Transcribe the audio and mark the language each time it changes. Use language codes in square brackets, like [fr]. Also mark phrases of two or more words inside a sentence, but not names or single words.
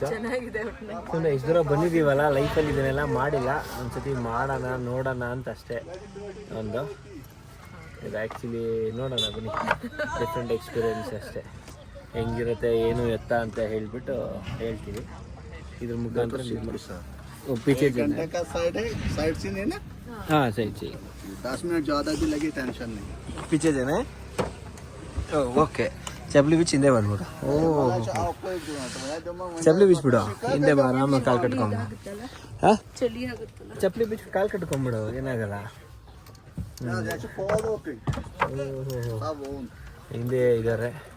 [kn] ಎಷ್ಟು ದೂರ ಬಂದಿದ್ದೀವಲ್ಲ ಲೈಫಲ್ಲಿ ಇದನ್ನೆಲ್ಲ ಮಾಡಿಲ್ಲ. ಒಂದ್ಸತಿ ಮಾಡೋಣ ನೋಡೋಣ ಅಂತ ಅಷ್ಟೇ. ಒಂದು ಇದು ಆ್ಯಕ್ಚುಲಿ ನೋಡೋಣ ಬನ್ನಿ, [en] different experience [kn] ಅಷ್ಟೇ. ಹೆಂಗಿರುತ್ತೆ ಏನು ಎತ್ತ ಅಂತ ಹೇಳ್ಬಿಟ್ಟು ಹೇಳ್ತೀವಿ. ಇದ್ರ ಮುಖಾಂತರ पीछे [hi] साइड सीन है ना? हाँ सही चाहिए. 10 मिनट ज़्यादा भी लगे टेंशन नहीं. पीछे जाना है. [kn] ಓಕೆ ಚಪ್ಪಲಿ ಬಿಚ್ಚಿ ಹಿಂದೆ ಬಂದ್ಬಿಡು. ಚಪ್ಪಲಿ ಬಿಚ್ಬಿಡು, ಹಿಂದೆ ಆರಾಮಾಗಿ ಕಾಲು ಕಟ್ಕೊಂಬಿಡು. ಹಾಂ ಚಪ್ಪಲಿ ಬಿಚ್ಚಿ ಕಾಲು ಕಟ್ಕೊಂಬಿಡು, ಏನಾಗಲ್ಲ. ಹಿಂದೆ ಇದ್ದಾರೆ.